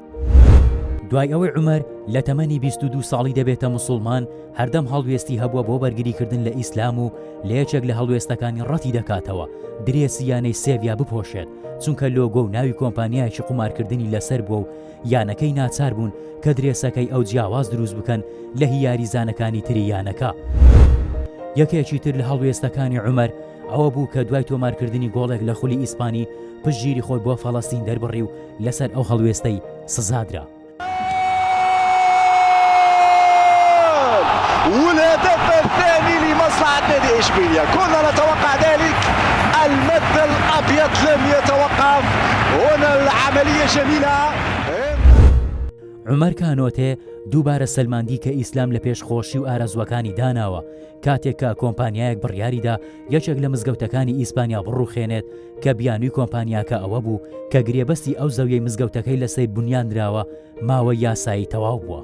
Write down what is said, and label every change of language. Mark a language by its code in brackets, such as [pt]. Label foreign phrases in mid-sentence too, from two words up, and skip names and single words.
[ckb] دوای ئەوەی عومەر لە تەمەنی 22 ساڵی دەبێتە موسڵمان، هەردەم هەڵوێستی هەبووە بۆ بەرگریکردن لە ئیسلام و لە یەکێک لە هەڵوێستەکانی ڕەتی دەکاتەوە درێسی یانەی سێڤیا بپۆشێت، چونکە لۆگۆ و ناوی کۆمپانیایکی قومارکردنی لەسەر بووە و یانەکەی ناچار بوون کە درێسەکەی ئەو جیاواز دروست بکەن لە یاریزانەکانی تری یانەکە. یەکێکی تر لە هەڵوێستەکانی عومەر ئەوە بوو کە دوای تۆمارکردنی گۆڵێک لە خولی ئیسپانی پشتگیری خۆی بۆ فەڵەستین دەربڕی و لەسەر ئەو هەڵوێستەی سزادرا. [ar] والهدف الثاني لمصلحة نادي إشبيلية، كنا نتوقع ذلك، المد الأبيض لم يتوقف، هنا العملية جميلة. [ckb] عمەر کانۆتێ دووبارە سەلماندی کە ئیسلام لە پێشخۆشی و ئارەزوەکانی داناوە، کاتێک کە کۆمپانیایەک بڕیاریدا یەکێک لە مزگەوتەکانی ئیسپانیا بڕوخێنێت کە بیانووی کۆمپانیاکە ئەوە بوو کە گرێبەستی ئەو زەویەی مزگەوتەکەی لەسەر بنیاندراوە ماوە یاسایی تەواو بووە.